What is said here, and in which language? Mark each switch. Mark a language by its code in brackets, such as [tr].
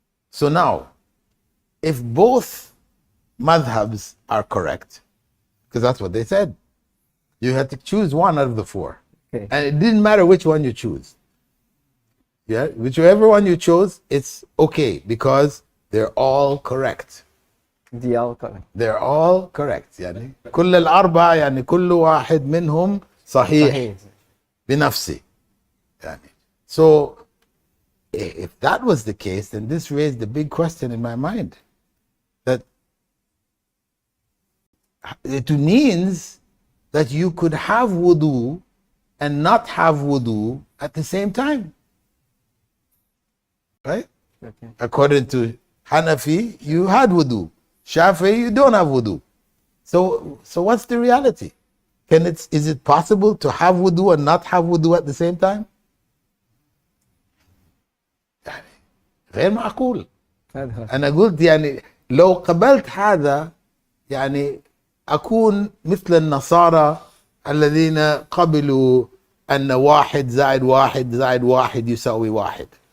[en] So now, if both madhabs are correct, because that's what they said, you had to choose one out of the four. Okay. And it didn't matter which one you choose. Yeah, whichever one you chose, it's okay because they're all correct. They all correct. They're all correct. [ar] يعني كل الأربعة يعني كل واحد منهم صحيح بنفسه. يعني. [en] So if that was the case, then this raised a big question in my mind. That it means that you could have wudu and not have wudu at the same time. Right? Okay. According to Hanafi, you had wudu. Shafi'i, you don't have wudu. So what's the reality? Is it possible to have wudu and not have wudu at the same time? [ar] غير معقول. أنا قلت يعني لو قبلت هذا يعني أكون مثل النصارى الذين قبلوا أن واحد زائد واحد زائد واحد يساوي واحد.